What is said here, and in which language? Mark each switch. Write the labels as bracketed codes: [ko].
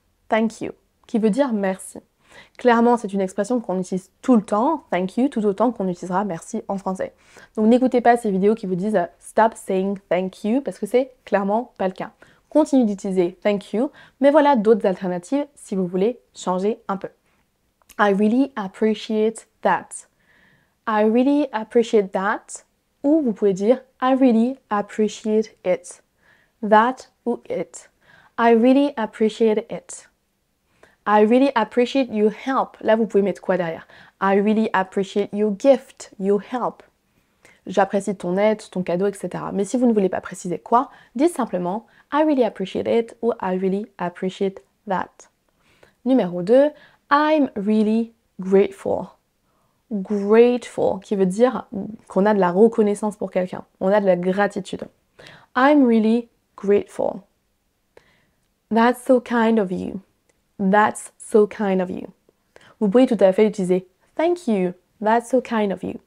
[en] Thank you, [fr] qui veut dire merci. Clairement, c'est une expression qu'on utilise tout le temps, [en] thank you, [fr] tout autant qu'on utilisera merci en français. Donc n'écoutez pas ces vidéos qui vous disent [en] stop saying thank you, [fr] parce que c'est clairement pas le cas. Continuez d'utiliser [en] thank you, [fr] mais voilà d'autres alternatives si vous voulez changer un peu. [en] I really appreciate that. I really appreciate that. [fr] Ou vous pouvez dire [en] I really appreciate it. That ou it. I really appreciate it. I really appreciate your help. [fr] Là, vous pouvez mettre quoi derrière? [en] I really appreciate your gift, your help. [fr] J'apprécie ton aide, ton cadeau, etc. Mais si vous ne voulez pas préciser quoi, dites simplement [en] I really appreciate it [fr] ou [en] I really appreciate that. Numéro 2, I'm really grateful. [fr] Grateful, qui veut dire qu'on a de la reconnaissance pour quelqu'un. On a de la gratitude. [en] I'm really grateful. That's so kind of you. That's so kind of you. [fr] Vous pouvez tout à fait utiliser [en] thank you. That's so kind of you.